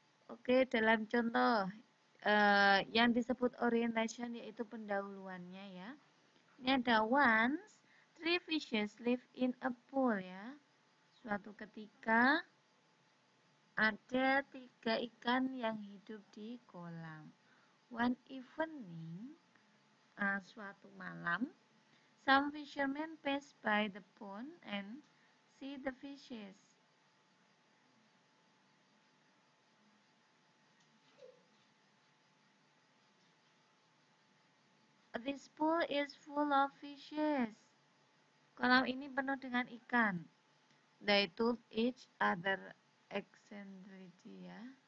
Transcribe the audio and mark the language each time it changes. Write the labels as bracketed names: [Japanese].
[Indonesian] Oke, dalam contoh yang disebut orientation yaitu pendahuluannya ya. Ini ada [English] once three fishes live in a pool ya. [Indonesian] Suatu ketika ada tiga ikan yang hidup di kolam. [English] One evening, [Indonesian] suatu malam, [English] some fishermen pass by the pond and see the fishes. This pool is full of fishes. [Indonesian] Kolam ini penuh dengan ikan. [English] They told each other eccentricity ya.